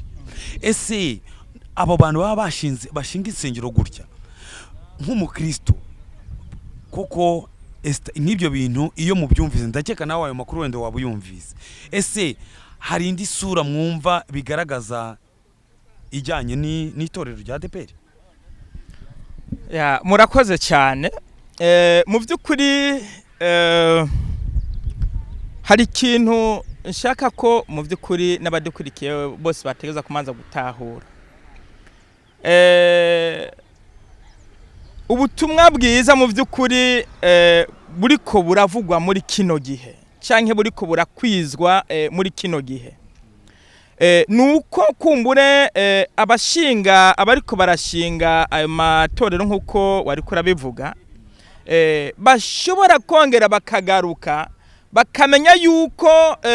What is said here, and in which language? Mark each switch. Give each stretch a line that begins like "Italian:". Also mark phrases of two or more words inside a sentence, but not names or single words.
Kinyarwanda: Ese abo bantu baba bashinga insengero gutya nk'umukristo koko nk'ibyo bintu iyo mubyumvise, ndakeka nawe ayo makuru wenda waba uyumvise, ese hari indi sura mwumva bigaragaza ijyanye n'itorero rya ADPR?
Rundi: Murakoze cyane. Mu by'ukuri hari ikintu nshaka ko mu by'ukuri n'abadukurikiye bose bategeza kumanza gutahura. Ubutumwa bwiza mu by'ukuri buriko buravugwa muri kino gihe canke buriko burakwizwa muri kino gihe, nuko kumbure abariko barashinga ayo matorero nk'uko wari kurabivuga, bashobora kongera bakagaruka bakamenya yuko